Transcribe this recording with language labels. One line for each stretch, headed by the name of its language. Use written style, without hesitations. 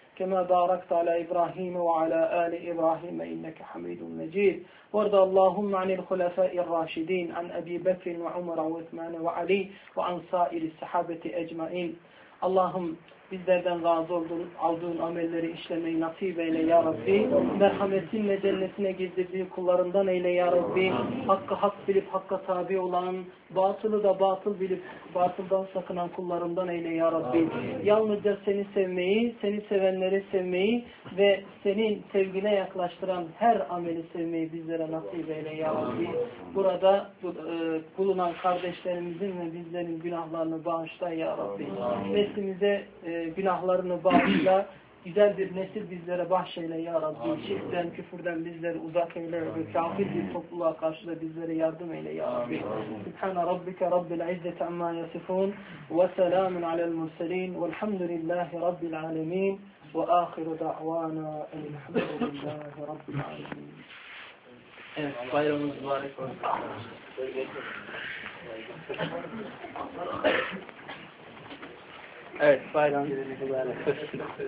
Arabic: كما باركت على إبراهيم وعلى آل إبراهيم إنك حميد مجيد وارض اللهم عن الخلفاء الراشدين عن أبي بكر وعمر وعثمان وعلي وعن سائر الصحابة أجمعين اللهم
Turkish: bizlerden razı olduğun, aldığın amelleri işlemeyi nasip eyle ya Rabbi. Merhametin ve cennetine girdirdiğin kullarından eyle ya Rabbi. Hakkı hak bilip hakka tabi olan, batılı da batıl bilip batıldan sakınan kullarından eyle ya Rabbi. Yalnızca seni sevmeyi, seni sevenleri sevmeyi ve senin sevgine yaklaştıran her ameli sevmeyi bizlere nasip eyle ya Rabbi. Burada bulunan kardeşlerimizin ve bizlerin günahlarını bağışla ya Rabbi. Neslimize günahlarını bağışla, güzel bir nesil bizlere bahşeyle ya Rabbi. Şirkten, küfürden bizleri uzak eyle ve kafir bir topluluğa karşı da bizlere yardım eyle ya Rabbi.
Arabic: Sübhane Rabbike Rabbil İzzeti Amma Yasifun ve Selamun Alel Mürselin Velhamdülillahi Rabbil Alemin. وآخر دعوانا أن الحمد لله رب العالمين.
Turkish: Bayramımız mübarek olsun. Evet, bayramımız mübarek olsun.